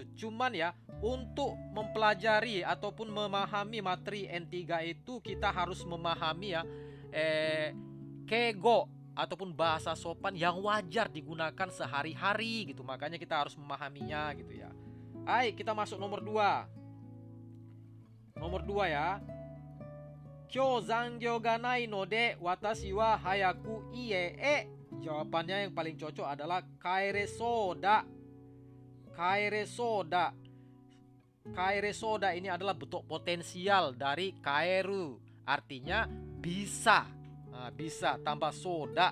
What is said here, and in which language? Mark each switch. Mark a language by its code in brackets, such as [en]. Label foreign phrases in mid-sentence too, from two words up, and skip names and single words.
[id] Cuman ya, untuk mempelajari ataupun memahami materi N3 itu kita harus memahami ya kego ataupun bahasa sopan yang wajar digunakan sehari-hari gitu. Makanya kita harus memahaminya gitu ya. Hai, kita masuk nomor 2. Nomor 2 ya. [ja] 今日残業がないので私は早く家. [id] Jawabannya yang paling cocok adalah [ja] 帰れそうだ. 帰れそうだ. 帰れそうだ [id] ini adalah bentuk potensial dari kaeru. Artinya bisa. Nah, bisa tambah soda.